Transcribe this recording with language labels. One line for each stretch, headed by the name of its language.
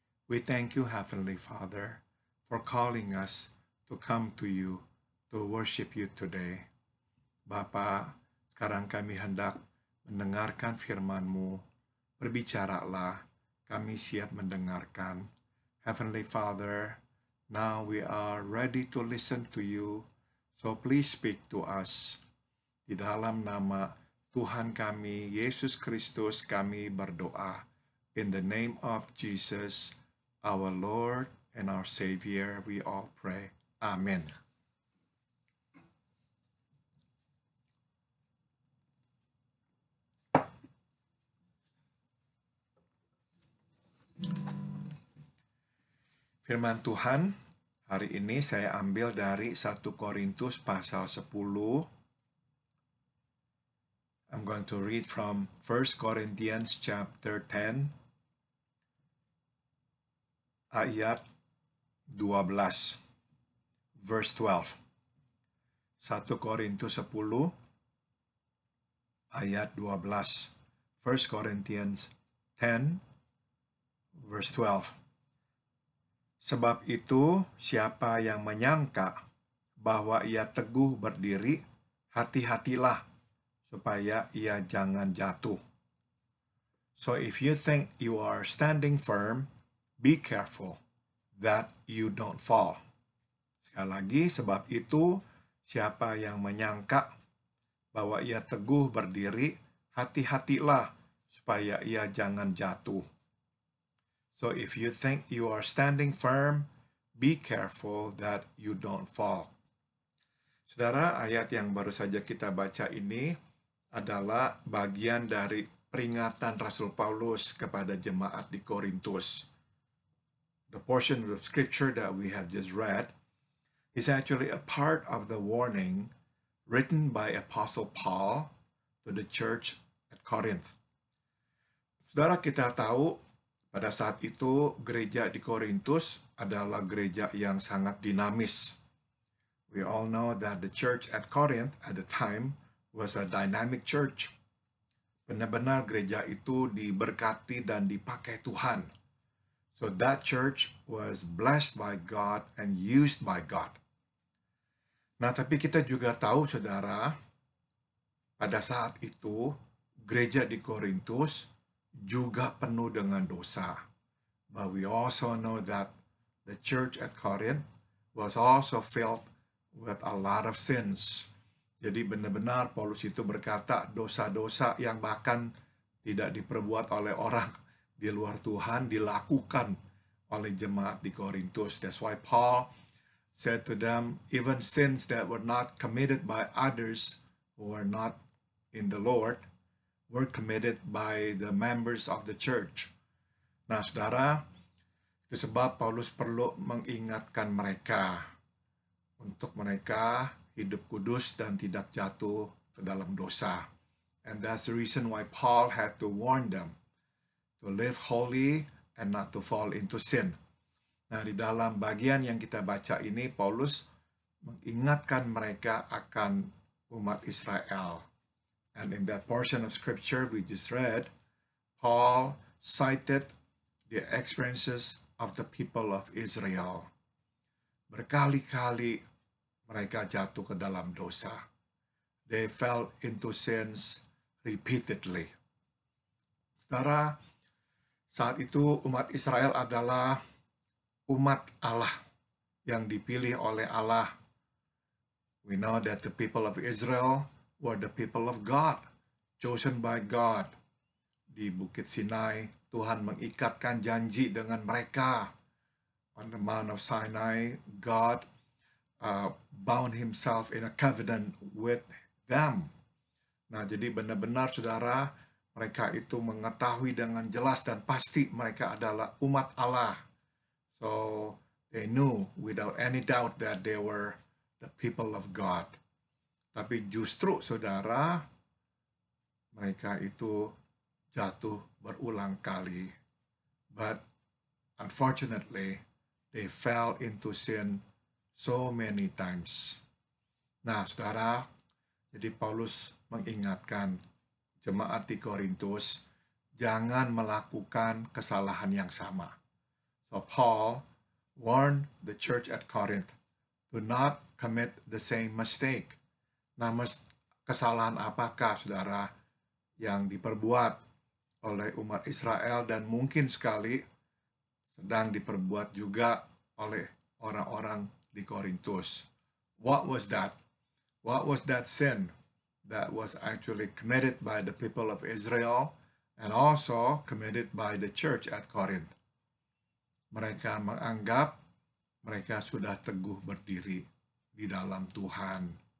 English: We thank you, Heavenly Father, for calling us to come to you, to worship you today.
Indonesian: Bapa, sekarang kami hendak mendengarkan firman-Mu. Berbicaralah, kami siap mendengarkan.
English: Heavenly Father, now we are ready to listen to you, so please speak to us.
Indonesian: Di dalam nama Tuhan kami, Yesus Kristus, kami berdoa.
English: In the name of Jesus, our Lord and our Savior, we all pray. Amen.
Indonesian: Firman Tuhan hari ini saya ambil dari 1 Korintus pasal 10.
English: I'm going to read from 1 Corinthians chapter 10
Indonesian: ayat 12
English: verse 12.
Indonesian: 1 Korintus 10 ayat 12.
English: 1 Corinthians 10 verse 12.
Indonesian: Sebab itu, siapa yang menyangka bahwa ia teguh berdiri, hati-hatilah supaya ia jangan jatuh.
English: So if you think you are standing firm, be careful that you don't fall.
Indonesian: Sekali lagi, sebab itu, siapa yang menyangka bahwa ia teguh berdiri, hati-hatilah supaya ia jangan jatuh.
English: So if you think you are standing firm, be careful that you don't fall.
Indonesian: Saudara, ayat yang baru saja kita baca ini adalah bagian dari peringatan Rasul Paulus kepada jemaat di Korintus.
English: The portion of scripture that we have just read is actually a part of the warning written by Apostle Paul to the church at Corinth.
Indonesian: Saudara, kita tahu pada saat itu, gereja di Korintus adalah gereja yang sangat dinamis.
English: We all know that the church at Corinth at the time was a dynamic church.
Indonesian: Benar-benar gereja itu diberkati dan dipakai Tuhan.
English: So that church was blessed by God and used by God.
Indonesian: Nah, tapi kita juga tahu, saudara, pada saat itu, gereja di Korintus juga penuh dengan dosa.
English: But we also know that the church at Corinth was also filled with a lot of sins.
Indonesian: Jadi benar-benar Paulus itu berkata dosa-dosa yang bahkan tidak diperbuat oleh orang di luar Tuhan dilakukan oleh jemaat di Korintus.
English: That's why Paul said to them, even sins that were not committed by others who are not in the Lord were committed by the members of the church.
Indonesian: Nah, saudara, itu sebab Paulus perlu mengingatkan mereka untuk mereka hidup kudus dan tidak jatuh ke dalam dosa.
English: And that's the reason why Paul had to warn them to live holy and not to fall into sin.
Indonesian: Nah, di dalam bagian yang kita baca ini, Paulus mengingatkan mereka akan umat Israel.
English: And in that portion of scripture we just read, Paul cited the experiences of the people of Israel.
Indonesian: Berkali-kali mereka jatuh ke dalam dosa.
English: They fell into sins repeatedly.
Indonesian: Saudara, saat itu umat Israel adalah umat Allah yang dipilih oleh Allah.
English: We know that the people of Israel were the people of God, chosen by God.
Indonesian: Di Bukit Sinai, Tuhan mengikatkan janji dengan mereka.
English: On the Mount of Sinai, God bound himself in a covenant with them.
Indonesian: Nah, jadi benar-benar, saudara, mereka itu mengetahui dengan jelas dan pasti mereka adalah umat Allah.
English: So, they knew without any doubt that they were the people of God.
Indonesian: Tapi justru, saudara, mereka itu jatuh berulang kali.
English: But unfortunately, they fell into sin so many times.
Indonesian: Nah, saudara, jadi Paulus mengingatkan jemaat di Korintus jangan melakukan kesalahan yang sama.
English: So Paul warned the church at Corinth to not commit the same mistake.
Indonesian: Nah, kesalahan apakah, saudara, yang diperbuat oleh umat Israel dan mungkin sekali sedang diperbuat juga oleh orang-orang di Korintus?
English: What was that? What was that sin that was actually committed by the people of Israel and also committed by the church at Corinth?
Indonesian: Mereka menganggap mereka sudah teguh berdiri di dalam Tuhan.